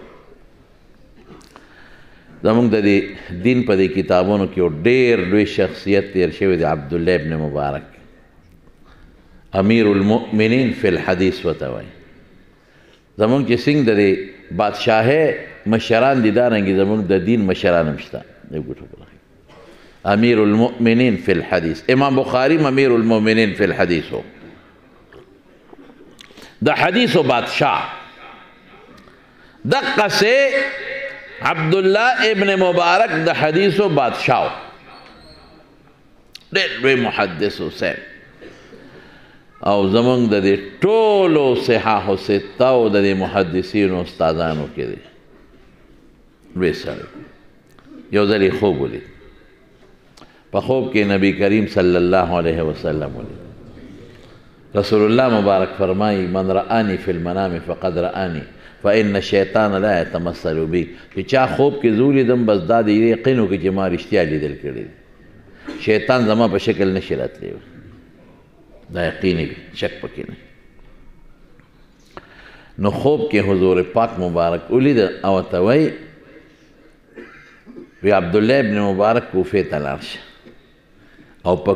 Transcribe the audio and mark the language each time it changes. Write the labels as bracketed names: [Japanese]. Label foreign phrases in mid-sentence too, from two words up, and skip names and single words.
[Pashto] زمونږ د دې دین په دې کتابونو کې یو ډېر لوی شخصیت تیر شوی دی عبدالله ابن مبارک [Arabic] امیر المؤمنین فی الحدیث [Pashto] ورته وایي زمونږ چې څنګه د دې بادشاهۍ مشران دي دارنګې زمونږ د دین مشران هم شته [Arabic] امیر المؤمنین فی الحدیث [Pashto] امام بخاری [Arabic] امیر المؤمنین فی الحدیث [Pashto] ہو د حدیثو بادشاہ دقسې عبدالله ابن مبارک د حدیثو بادشاہ ډېر لوی محدث حسین او زمونږ د دې ټولو صحاح و ستاو د دې محدثینو استادانو کې دی لوی سړی یو ځل یې خوب ولید په خوب کې نبی کریم [Arabic] صلی الله علیه وسلم [Pashto] ولید رسول الله مبارک فرمایي [Arabic] من رآني فی المنام فقد رآني فإن الشیطان لا يتمثل بي [Pashto] چې چا خوب کې زه ولیدم بس دا د یقین وکړي چې ما رښتیا لیدل کړي شیطان زما په شکل نشي راتلی دا یقیني وي شک پکې نه نو خوب کې حضور پاک مبارک ولید او ورته وایي وی عبدالله ابن مبارک کوفې ته لاړ شه او په